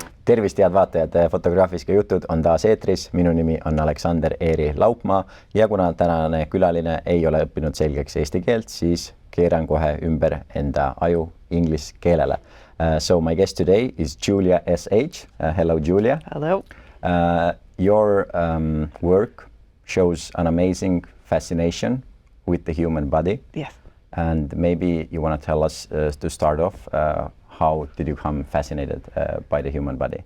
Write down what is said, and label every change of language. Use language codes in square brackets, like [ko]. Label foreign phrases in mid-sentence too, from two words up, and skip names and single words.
[et] tervist, head vaatajad, Fotografiska jutud on taas eetris, minu nimi on Aleksander Eeri Laupmaa ja kuna tänane külaline ei ole õppinud selgeks eesti keelt, siis keeran kohe ümber enda aju inglise keelele. [en] So my guest today is Julia S.H. Hello, Julia. Hello. Your work shows an amazing fascination with the human body. Yes. And maybe you want to tell us to start off, how did you become fascinated by the human body?